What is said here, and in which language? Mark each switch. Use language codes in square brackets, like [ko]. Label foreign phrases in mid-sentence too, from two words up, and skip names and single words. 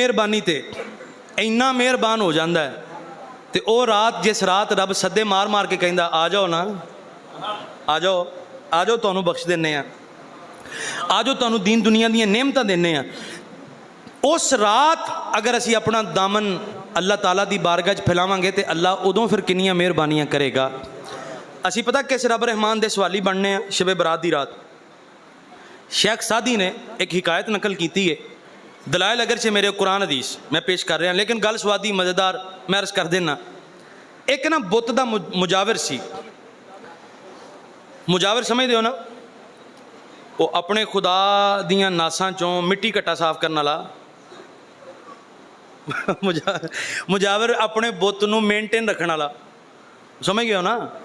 [pa] مہربانی تے اینا مہربان ہو جاندہ ہے تے او رات جس رات رب صدے مار مار کے کہندا آ جاؤ نا، آ جاؤ تانوں بخش دینے ہیں، آ جاؤ تانوں دین دنیا دیاں نعمتاں دینے ہیں، اس رات اگر اسی اپنا دامن اللہ تعالیٰ دی بارگاہ وچ پھیلاواں گے تے اللہ ادوں پھر کنیاں مہربانیاں کرے گا۔ اسی پتہ کس رب رحمان دے سوالی بننے ہیں؟ شب برات دی رات شیخ سعدی نے ایک حکایت نقل کیتی ہے، دلائل اگرچہ میرے قرآن حدیث میں پیش کر رہے ہیں لیکن گل سوادی مزیدار میں عرض کر دینا۔ ایک نا بت دا مجاور سی، ਮੁਜਾਵਰ ਸਮਝਦੇ ਹੋ ਨਾ, ਉਹ ਆਪਣੇ ਖੁਦਾ ਦੀਆਂ ਨਾਸਾਂ ਚੋਂ ਮਿੱਟੀ ਘੱਟਾ ਸਾਫ਼ ਕਰਨ ਵਾਲਾ। ਮੁਜਾਵਰ ਆਪਣੇ ਬੁੱਤ ਨੂੰ ਮੇਨਟੇਨ ਰੱਖਣ ਵਾਲਾ, ਸਮਝ ਗਏ ਹੋ ਨਾ।